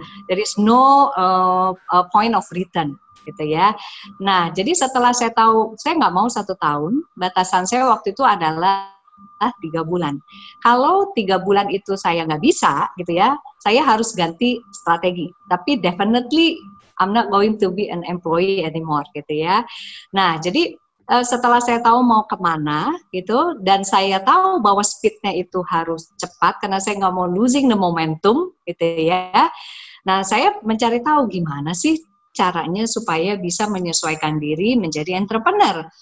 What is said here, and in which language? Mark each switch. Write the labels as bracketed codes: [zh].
[en] There is no point of return [id] gitu ya. Nah, jadi setelah saya tahu saya nggak mau 1 tahun, batasan saya waktu itu adalah 3 bulan. Kalau 3 bulan itu saya nggak bisa gitu ya, saya harus ganti strategi. Tapi [en] definitely I'm not going to be an employee anymore [id] gitu ya. Nah, jadi setelah saya tahu mau kemana gitu, dan saya tahu bahwa speednya itu harus cepat karena saya nggak mau [en] losing the momentum [id] gitu ya. Nah, saya mencari tahu gimana sih caranya supaya bisa menyesuaikan diri menjadi entrepreneur.